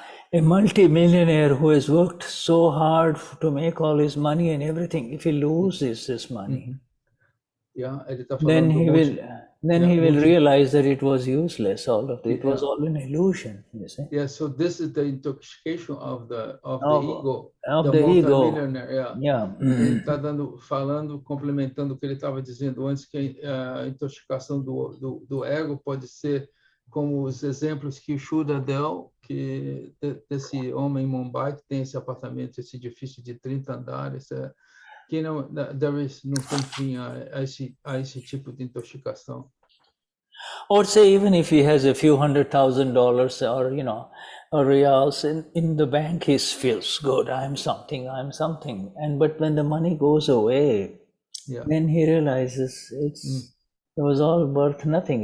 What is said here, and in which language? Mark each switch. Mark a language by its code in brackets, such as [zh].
[en] A multi-millionaire who has worked so hard to make all his money and everything, if he loses this money, [pt] Ele tá [en] then he will realize that it was useless. All of it was all an illusion. You see. Yeah. So this is the intoxication of the ego. Of the ego. [pt] Ele está complementando o que ele estava dizendo antes, que a intoxicação do ego pode ser como os exemplos que o Shuddha deu, que desse homem em Mumbai que tem esse apartamento, esse edifício de 30 andares, que não tem fim a esse tipo de intoxicação. [en] Or say even if he has a few $100,000 or or reals in the bank, he feels good. I'm something. But when the money goes away, then he realizes it was all worth nothing.